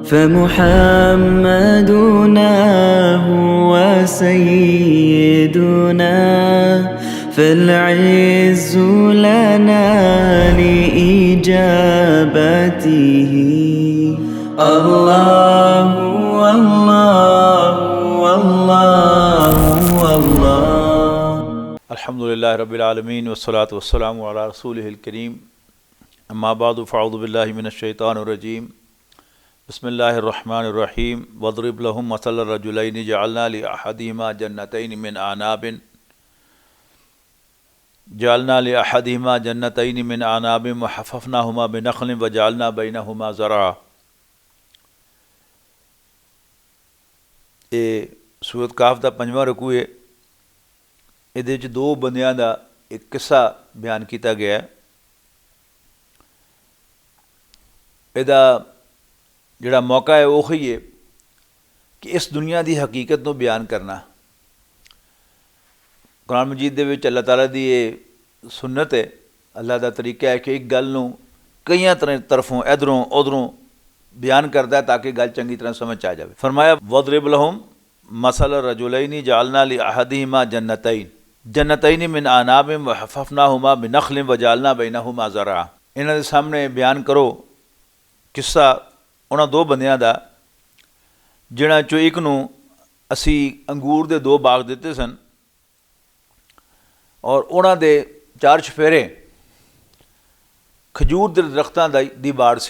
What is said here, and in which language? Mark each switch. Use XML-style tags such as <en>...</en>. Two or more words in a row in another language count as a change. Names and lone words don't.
<ar>فمحمدنا هو سيدنا فالعز لنا لإجابته الله والله والله والله. الحمد لله رب العالمين والصلاة والسلام على رسوله الكريم أما بعد فأعوذ بالله من الشيطان الرجيم بسم الله الرحمن الرحيم واضرب لهم مثلا رجلين جعلنا لأحدهما جنتين من أعناب وحففناهما بنخل وجعلنا بينهما زرعا.</ar> <pa>ਇਹ ਸੂਰਤ ਕਾਫ ਦਾ 5ਵਾਂ ਰੁਕੂ ਹੈ। ਇਹਦੇ ਵਿੱਚ ਦੋ ਬੰਦਿਆਂ ਦਾ ਇੱਕ ਕਿੱਸਾ ਬਿਆਨ ਕੀਤਾ ਗਿਆ ਹੈ। ਇਹਦਾ ਜਿਹੜਾ ਮੌਕਾ ਹੈ ਉਹ ਹੀ ਹੈ ਕਿ ਇਸ ਦੁਨੀਆ ਦੀ ਹਕੀਕਤ ਨੂੰ ਬਿਆਨ ਕਰਨਾ। ਕੁਰਾਨ ਮਜੀਦ ਦੇ ਵਿੱਚ ਅੱਲਾਹ ਤਾਲਾ ਦੀ ਇਹ ਸੁਨਨਤ ਹੈ, ਅੱਲਾਹ ਦਾ ਤਰੀਕਾ ਹੈ ਕਿ ਇੱਕ ਗੱਲ ਨੂੰ ਕਈਆਂ ਤਰਫੋਂ ਇਧਰੋਂ ਉਧਰੋਂ ਬਿਆਨ ਕਰਦਾ ਹੈ ਤਾਂ ਕਿ ਗੱਲ ਚੰਗੀ ਤਰ੍ਹਾਂ ਸਮਝ ਆ ਜਾਵੇ।</pa> <ar>ਫਰਮਾਇਆ واضرب لهم مثل رجلين جعلنا لأحدهما جنتين من أعناب وحففناهما بنخل وجعلنا بينهما زرعا.</ar> <pa>ਇਨ੍ਹਾਂ ਦੇ ਸਾਹਮਣੇ ਬਿਆਨ ਕਰੋ ਕਿੱਸਾ ਉਨ੍ਹਾਂ ਦੋ ਬੰਦਿਆਂ ਦਾ ਜਿਨ੍ਹਾਂ ਚੋਂ ਇੱਕ ਨੂੰ ਅਸੀਂ ਅੰਗੂਰ ਦੇ ਦੋ ਬਾਗ਼ ਦਿੱਤੇ ਸਨ ਔਰ ਉਨ੍ਹਾਂ ਦੇ ਚਾਰ ਚੁਫੇਰੇ ਖਜੂਰ ਦੇ ਦਰਖ਼ਤਾਂ ਦੀ ਵਾੜ ਸੀ।</pa>